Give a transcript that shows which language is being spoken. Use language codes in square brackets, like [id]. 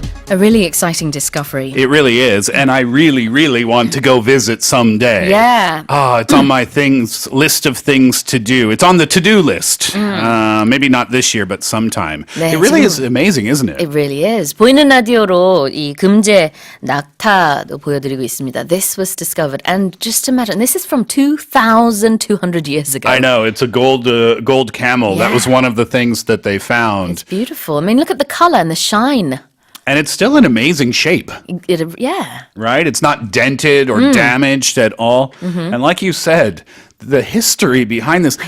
[en] A really exciting discovery. It really is, and I really, really want to go visit someday. Yeah. It's on my list of things to do. It's on the to-do list. Maybe not this year, but sometime. [ko] 네, [en] It really is amazing, isn't it? It really is. [ko] 보이는 라디오로 이 금제 낙타도 보여드리고 있습니다. [en] This was discovered, and just imagine, this is from 2,200 years ago. I know, it's a gold camel. Yeah. That was one of the things that they found. It's beautiful. I mean, look at the color and the shine. And it's still in amazing shape, Yeah. right? It's not dented or damaged at all. And like you said, the history behind this.